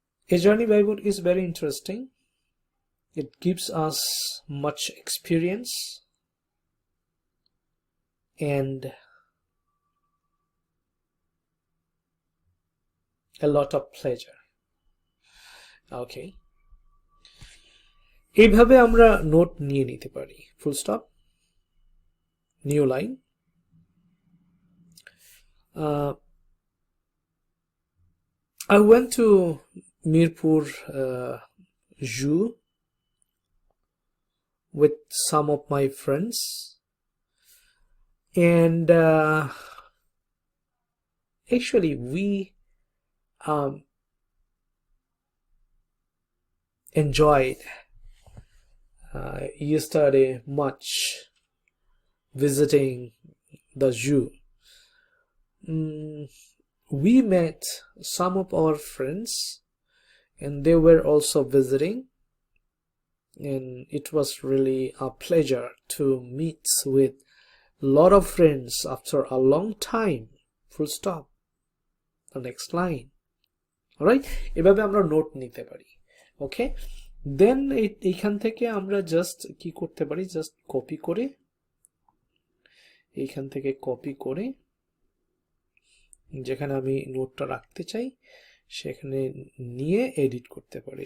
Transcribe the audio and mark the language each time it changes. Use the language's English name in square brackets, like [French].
[English] A journey Bible is very interesting. It gives us much experience and a lot of pleasure. [Bangla] Okay, এইভাবে আমরা note নিয়ে নিতে পারি, full stop, new line. [English] I went to Mirpur Zoo with some of my friends, and actually we enjoyed yesterday much visiting the zoo. We met some of our friends and they were also visiting, and it was really a pleasure to meet with a lot of friends after a long time, full stop. The next line. Alright, [Bangla] এভাবে আমরা note নিতে পারি। ওকে, দেন এইখান থেকে আমরা just কি করতে পারি, জাস্ট কপি করে, এইখান থেকে কপি করে যেখানে আমি নোটটা রাখতে চাই সেখানে নিয়ে এডিট করতে পারি।